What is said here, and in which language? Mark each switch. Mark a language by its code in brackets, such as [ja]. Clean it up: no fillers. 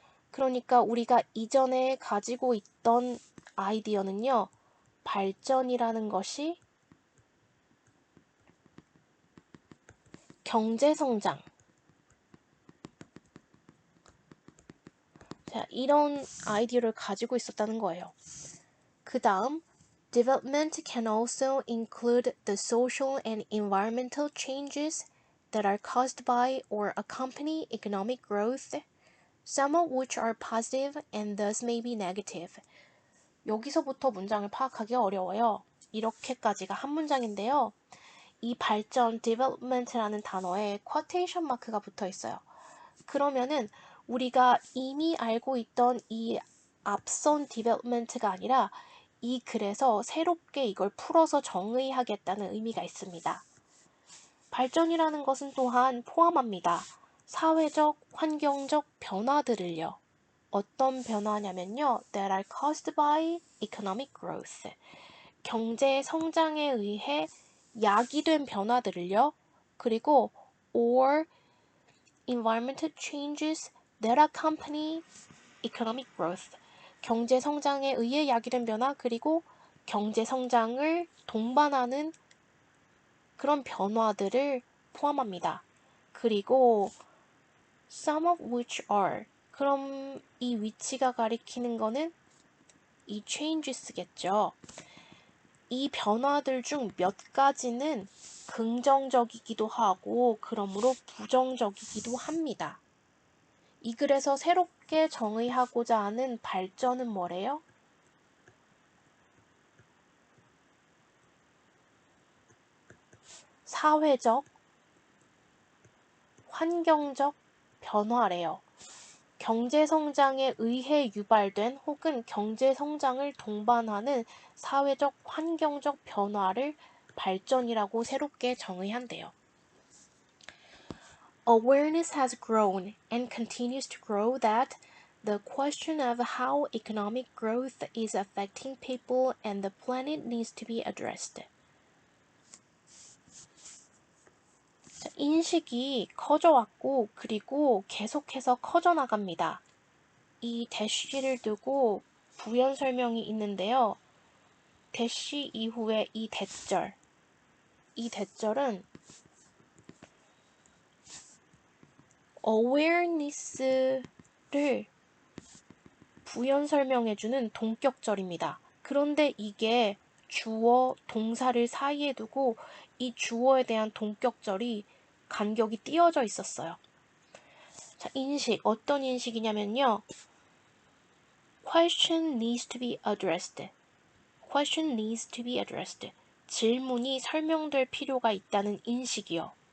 [ko] 그러니까 우리가 이전에 가지고 있던 아이디어는요. 발전이라는 것이 경제성장. 자, 이런 아이디어를 가지고 있었다는 거예요. 그 다음, [en] development can also include the social and environmental changes that are caused by or accompany economic growth, some of which are positive and thus may be negative. [ko] 여기서부터 문장을 파악하기 어려워요. 이렇게까지가 한 문장인데요. 이 발전, development라는 단어에 quotation 마크가 붙어 있어요. 그러면은 우리가 이미 알고 있던 이 앞선 development가 아니라 이 글에서 새롭게 이걸 풀어서 정의하겠다는 의미가 있습니다. 발전이라는 것은 또한 포함합니다. 사회적, 환경적 변화들을요. 어떤 변화냐면요. [en] that are caused by economic growth. [ko] 경제 성장에 의해 야기된 변화들을요. 그리고 [en] or environmental changes that accompany economic growth. [ko] 경제 성장에 의해 야기된 변화 그리고 경제 성장을 동반하는 그런 변화들을 포함합니다. 그리고 [en] some of which are. [ko] 그럼 이 위치가 가리키는 거는 이 changes겠죠. 이 변화들 중 몇 가지는 긍정적이기도 하고 그러므로 부정적이기도 합니다. 이 글에서 새롭게 정의하고자 하는 발전은 뭐래요? 사회적, 환경적 변화래요. 경제성장에 의해 유발된 혹은 경제성장을 동반하는 사회적, 환경적 변화를 발전이라고 새롭게 정의한대요. [en] Awareness has grown and continues to grow that the question of how economic growth is affecting people and the planet needs to be addressed. [ko] 인식이 커져왔고 그리고 계속해서 커져나갑니다. 이 대쉬를 두고 부연 설명이 있는데요. 대쉬 이후에 이 대절은 awareness를 부연 설명해주는 동격절입니다. 그런데 이게 주어, 동사를 사이에 두고 이 주어에 대한 동격절이 간격이 띄어져 있었어요. 자, 인식, 어떤 인식이냐면요. [en] Question needs to be addressed. Question needs to be addressed. [ko] 질문이 설명될 필요가 있다는 인식이요.